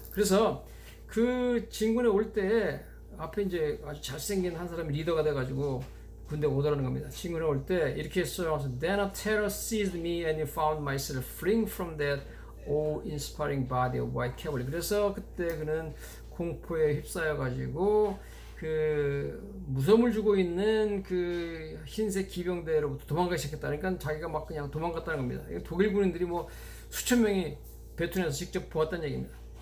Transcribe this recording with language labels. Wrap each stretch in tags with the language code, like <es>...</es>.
<ko>그래서 그 진군에 올 때 앞에 이제 아주 잘생긴 한 사람이 리더가 돼가지고 군대 오더라는 겁니다. 진군에 올 때 이렇게 써요.</ko> <en>Then a terror seized me and I found myself fleeing from that awe-inspiring body of white cavalry.</en> <ko>그래서 그때 그는 공포에 휩싸여 가지고 그 무서움을 주고 있는 그 흰색 기병대로부터 도망가기 시작했다. 그러니까 자기가 막 그냥 도망갔다는 겁니다. 독일 군인들이 뭐 수천 명이 베툰에서 직접 보았다는 얘기입니다.</ko>